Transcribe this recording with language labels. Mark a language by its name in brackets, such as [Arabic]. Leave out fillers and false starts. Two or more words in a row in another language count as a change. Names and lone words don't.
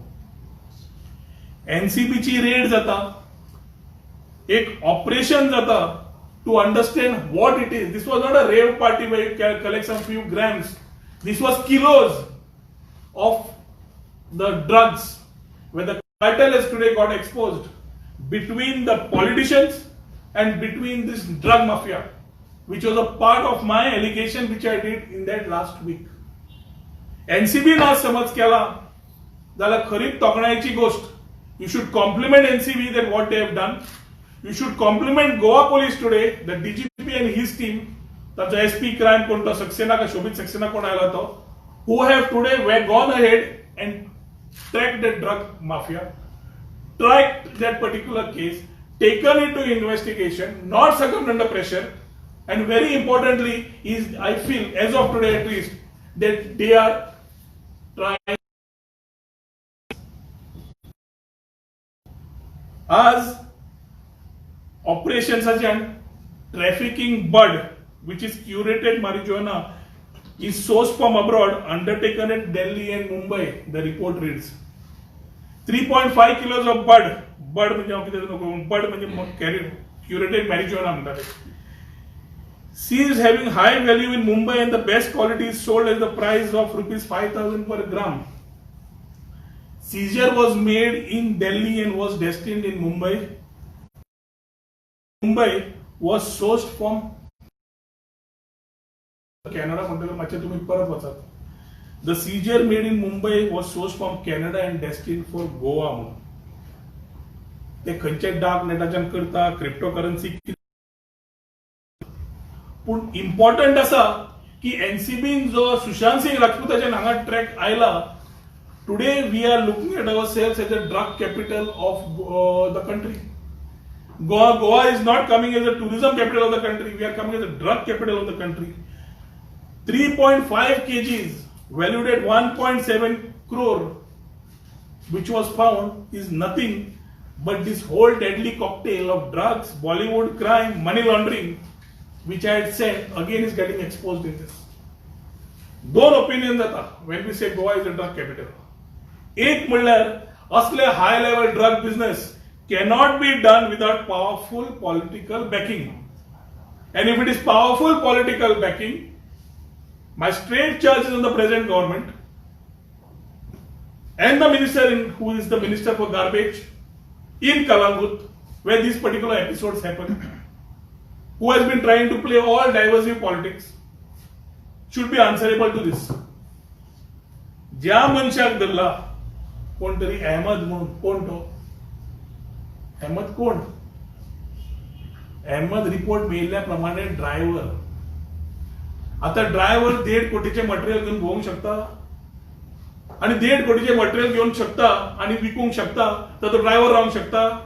[Konkani] एनसीबीची रेड जाता, एक ऑपरेशन जाता [English] to understand what it is. This was not a rave party where you collect some few grams. This was kilos of the drugs where the cartel has today got exposed between the politicians and between this drug mafia, which was a part of my allegation which I did in that last week. [Konkani] NCB ना समज केला जाल्यार खरीच तोखणायेची गोष्ट. [English] You should compliment NCB that what they have done. You should compliment Goa police today, the DGP and his team, [Konkani] ताचो SP crime कोण तो सक्सेना का शोभित सक्सेना कोण आयला तो, [English] who have today were gone ahead and tracked the drug mafia, tracked that particular case, taken it to investigation, not succumbed under pressure, and very importantly is, I feel, as of today at least, that they are trying [Konkani] आज ऑपरेशन्साच्यान [English] trafficking bud, which is curated marijuana, is sourced from abroad, undertaken at Delhi and Mumbai. The report reads 3.5 kilos of bud म्हणजे curated marijuana म्हणतात. Seized having high value in Mumbai and the best quality is sold at the price of rupees 5,000 per gram. Seizure was made in Delhi and was destined in Mumbai. Mumbai was sourced from Canada. [Marathi] तुम्ही परत वाचा. [English] The seizure made in Mumbai was sourced from Canada and destined for Goa. [Konkani] ते खंयचे डार्क नेटाच्यान करता क्रिप्टोकरन्सी. पण इम्पॉर्टंट असा की एनसीबीन जो सुशांत सिंग राजपूताच्या हांगा ट्रॅक आयला. [English] Today we are looking at ourselves as a drug capital of the country. Goa is not coming as a tourism capital of the country. We are coming as a drug capital of the country. 3.5 kgs valued at 1.7 crore, which was found, is nothing but this whole deadly cocktail of drugs, Bollywood crime, money laundering, which I had said again is getting exposed in this. दोन opinions आता when we say Goa is a drug capital. [Konkani] एक म्हणल्यार असले [English] high level drug business cannot be done without powerful political backing. And if it is powerful political backing, my straight charge is on the present government and the minister who is the minister for garbage in Kalangut, where these particular episodes happen, who has been trying to play all divisive politics, should be answerable to this. [Konkani] ज्या मनशाक धरला कोण तरी अहमद म्हणून, कोण तो अहमद कोण? अहमद रिपोर्ट मिळाल्याप्रमाणे ड्रायव्हर. आता ड्रायव्हर 1.5 कोटीचे मटेरियल घेऊन भोवूंक शकता आणि 1.5 कोटीचे मटेरियल घेऊन शकता आणि विकूंक शकता, तर तो ड्रायव्हर रावंक शकता.